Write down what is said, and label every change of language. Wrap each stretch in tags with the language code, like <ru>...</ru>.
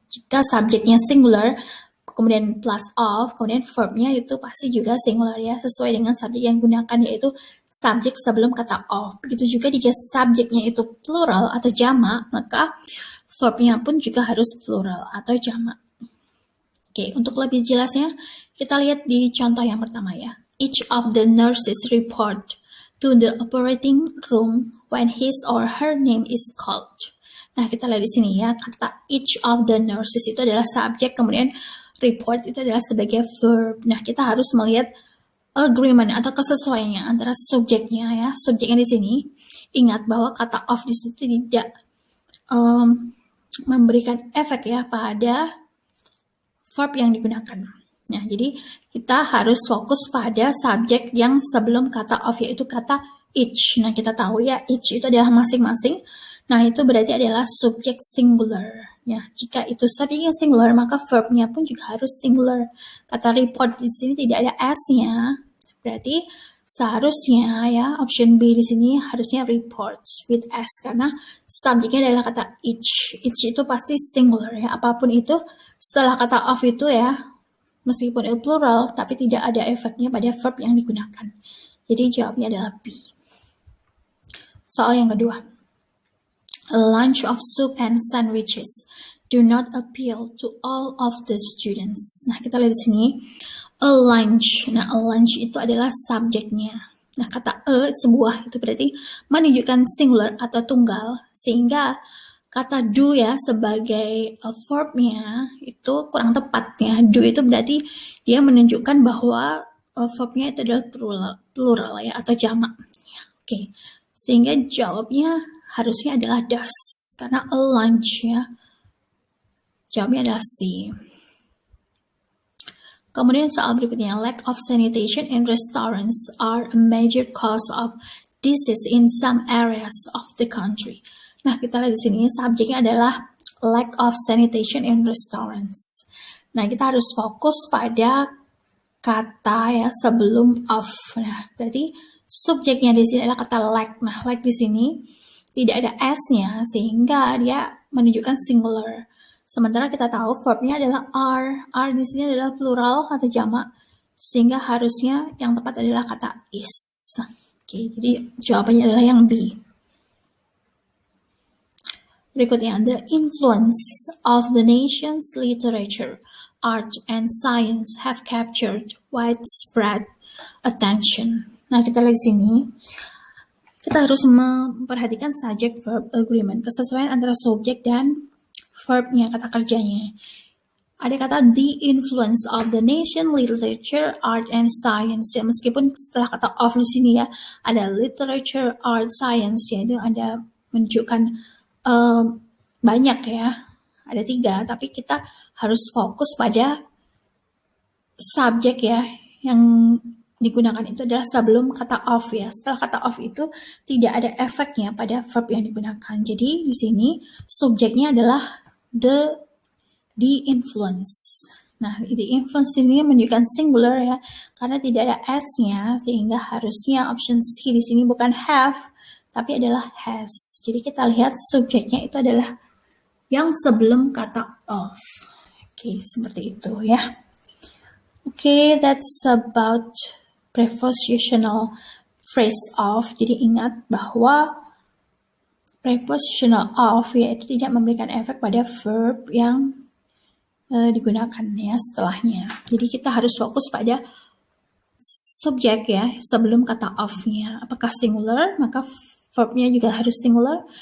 <id>Jika subjeknya singular, kemudian plus of, kemudian verbnya itu pasti juga singular ya, sesuai dengan subjek yang digunakan yaitu subjek sebelum kata of. Begitu juga jika subjeknya itu plural atau jamak, maka verbnya pun juga harus plural atau jamak. Oke, untuk lebih jelasnya, kita lihat di contoh yang pertama ya.</id> <en>Each of the nurses report to the operating room when his or her name is called.</en> <id>Nah, kita lihat di sini ya, kata each of the nurses itu adalah subjek, kemudian report itu adalah sebagai verb. Nah, kita harus melihat agreement atau kesesuaiannya antara subjeknya ya. Subjeknya di sini, ingat bahwa kata of di situ tidak memberikan efek ya pada verb yang digunakan. Nah, jadi kita harus fokus pada subjek yang sebelum kata of, yaitu kata each. Nah, kita tahu ya, each itu adalah masing-masing. Nah, itu berarti adalah subjek singular. Ya, jika itu subjeknya singular, maka verbnya pun juga harus singular. Kata report di sini tidak ada s-nya, berarti seharusnya ya option B di sini harusnya reports with s karena subjeknya adalah kata each. Each itu pasti singular ya. Apapun itu setelah kata of itu ya, meskipun itu plural tapi tidak ada efeknya pada verb yang digunakan. Jadi jawabnya adalah B. Soal yang kedua.</id> <en>A lunch of soup and sandwiches do not appeal to all of the students.</en> <id>Nah, kita lihat di sini a lunch. Nah, a lunch itu adalah subjeknya. Nah, kata a, sebuah, itu berarti menunjukkan singular atau tunggal, sehingga kata do ya sebagai verbnya itu kurang tepat ya. Do itu berarti dia menunjukkan bahwa verbnya itu adalah plural ya, atau jamak. Oke, sehingga jawabnya harusnya adalah does, karena a lunch ya. Jawabnya adalah C. Kemudian soal berikutnya,</id> <en>lack of sanitation in restaurants are a major cause of disease in some areas of the country.</en> <id>Nah, kita lihat di sini subjeknya adalah lack of sanitation in restaurants. Nah, kita harus fokus pada kata ya sebelum of. Nah, berarti subjeknya di sini adalah kata lack. Nah, lack di sini tidak ada s-nya sehingga dia menunjukkan singular. Sementara kita tahu verbnya adalah are. Are di sini adalah plural atau jamak, sehingga harusnya yang tepat adalah kata is. Oke, jadi jawabannya adalah yang B.</id> <en>Berikutnya, the influence of the nation's literature, art, and science have captured widespread attention.</en> <id>Nah, kita lihat di sini. Kita harus memperhatikan subject verb agreement, kesesuaian antara subjek dan verbnya, kata kerjanya. Ada kata the influence of the nation, literature, art, and science. Ya, meskipun setelah kata of di sini ya, ada literature, art, science, ya itu ada menunjukkan banyak ya, ada 3, tapi kita harus fokus pada subjek ya, yang digunakan itu adalah sebelum kata of ya. Setelah kata of itu tidak ada efeknya pada verb yang digunakan. Jadi di sini subjeknya adalah the influence. Nah, the influence ini menunjukkan singular ya, karena tidak ada s-nya, sehingga harusnya option C di sini bukan have, tapi adalah has. Jadi kita lihat subjeknya itu adalah yang sebelum kata of. Oke, seperti itu ya.</id> <en>Oke, that's about prepositional phrase of.</en> <id>Jadi ingat bahwa prepositional of yaitu tidak memberikan efek pada verb yang digunakan ya setelahnya. Jadi kita harus fokus pada subjek ya sebelum kata of-nya. Apakah singular, maka verbnya juga harus singular.</id>